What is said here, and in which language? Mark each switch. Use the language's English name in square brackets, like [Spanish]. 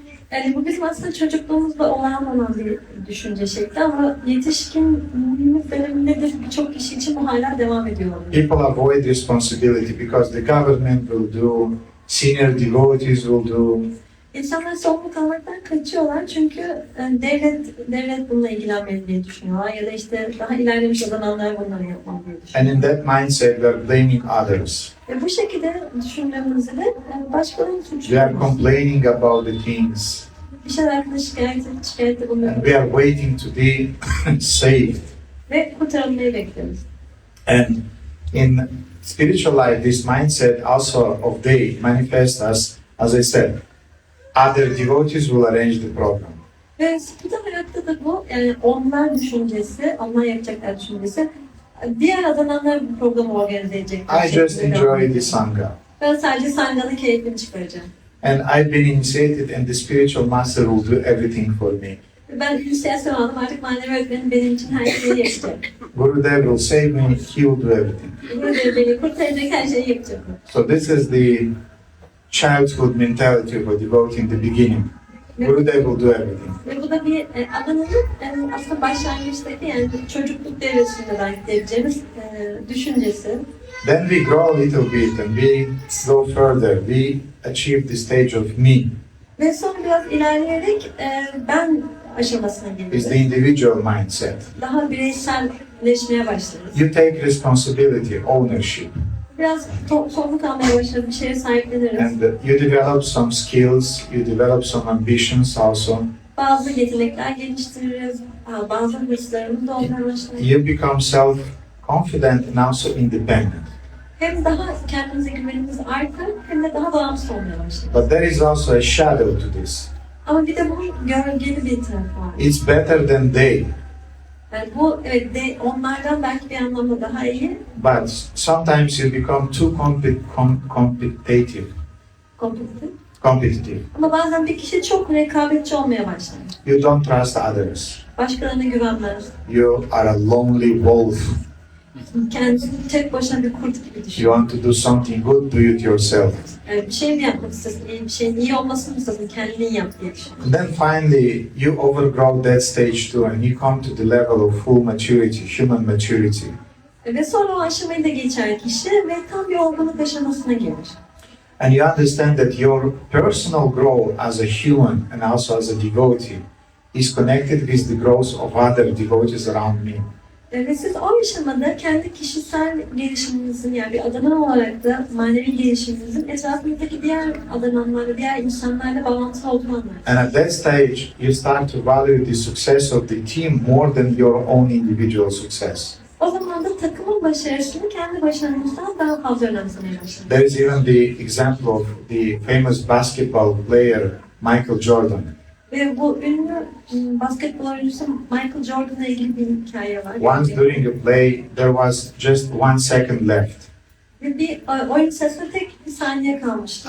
[Turkish] Yani bu bizim aslında çocukluğumuzda olan bir düşünce şekli ama yetişkinliğimiz döneminde de birçok kişi için bu hala devam ediyor. [English] People avoid responsibility because the government will do, senior devotees will do. [Turkish] İnsanlar sorumluluk almaktan kaçıyorlar çünkü devlet bununla ilgilenmeli diye düşünüyorlar ya da işte daha ilerlemiş olanlar bunları yapmalı diye düşünüyorlar. [English] And in that mindset, we are blaming others. [Turkish] Ve bu şekilde düşündüğümüzde de başkalarını [English] We are [Turkish] suçluyoruz. [English] complaining about the things. [Turkish] Bir şeyler hakkında şikayette [English] And [Turkish] bulunuyoruz [English] we are waiting to be saved. [Turkish] ve kurtarılmayı bekliyoruz. [English] And in spiritual life, this mindset also of they manifests as I said, other devotees will arrange the program. [Turkish] Ve spiritüel hayatta da bu yani onlar düşüncesi, onlar yapacaklar düşüncesi diğer adananlar bu programı organize edecekler. [English] I just enjoy the Sangha. [Turkish] Ben sadece Sangha'nın keyfini çıkaracağım. [English] And I've been initiated and the spiritual master will do everything for me. [Turkish] Ben inisiyasyon aldım artık manevi öğretmenim benim için her şeyi yapacak. [English] Gurudev will save me, he will do everything. [Turkish] Burada beni kurtaracak her şeyi yapacak. [English] So this is the childhood mentality of a devotee in the beginning. Gurudev will do everything. [Turkish] Ve bu da bir adananın aslında başlangıçtaki yani çocukluk devresinde belki diyebileceğimiz düşüncesi. [English] Then we grow a little bit and we go further. We achieve the stage of me. [Turkish] Ve sonra biraz ilerleyerek ben aşamasına [English] It's the [Turkish] geliyoruz. [English] individual mindset. [Turkish] Daha bireyselleşmeye başlarız. [English] You take responsibility, ownership, [Turkish] Biraz sorumluluk almaya başlarız, bir şeye sahipleniriz. [English] and you develop some skills, you develop some ambitions also. [Turkish] Bazı yetenekler geliştiririz, bazı hırslarımız da olmaya başlar. [English] You become self-confident and also independent. [Turkish] Hem daha kendimize güvenimiz artar hem de daha bağımsız olmaya başlar. [English] But there is also a shadow to this. [Turkish] Ama bir de bunun gölgeli bir tarafı var. [English] It's better than they, [Turkish] Yani bu evet de onlardan belki bir anlamda daha iyi, [English] but sometimes you become too competitive. [Turkish] kompetitif. Ama bazen bir kişi çok rekabetçi olmaya başlar. [English] You don't trust others. [Turkish] Başkalarına güvenmez. [English] You are a lonely wolf. [Turkish] kendini tek başına bir kurt gibi düşün. [English] You want to do something good, do it yourself. [Turkish] Bir şey mi yapmak istiyorsun? İyi bir şeyin iyi olmasını mı istiyorsun? Kendin yap diye düşün. [English] And then finally, you overgrow that stage too, and you come to the level of full maturity, human maturity. [Turkish] Ve sonra o aşamayı da geçer kişi ve tam bir olgunluk aşamasına gelir. [English] And you understand that your personal growth as a human and also as a devotee is connected with the growth of other devotees around me. [Turkish] Ve siz o aşamada kendi kişisel gelişiminizin, yani bir adanan olarak da manevi gelişiminizin etrafınızdaki diğer adananlarla, diğer insanlarla bağlantılı olduğunu anlarsınız. [English] And at that stage, you start to value the success of the team more than your own individual success. [Turkish] O zaman da takımın başarısını kendi başarınızdan daha fazla önemsemeye başladınız. [English] There is even the example of the famous basketball player Michael Jordan. [Turkish] Ve bu ünlü basketbol oyuncusu Michael Jordan'la ilgili bir hikaye var. [English] Once during a play, there was just 1 second left [Turkish] Ve bir oyun sırasında tek bir saniye kalmıştı